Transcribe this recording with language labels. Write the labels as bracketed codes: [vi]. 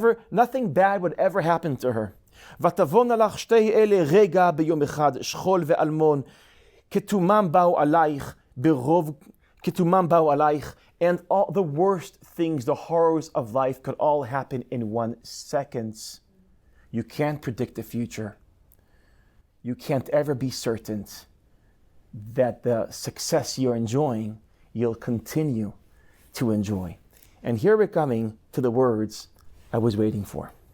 [en] Nothing bad would ever happen to her. [he] ותבון לך שתי אלה רגע ביום אחד, שכול ואלמון, כתומם באו עלייך, [en] כתומם באו עלייך, and all the worst things, the horrors of life could all happen in 1 second. You can't predict the future. You can't ever be certain that the success you're enjoying, you'll continue to enjoy. And here we're coming to the words I was waiting for.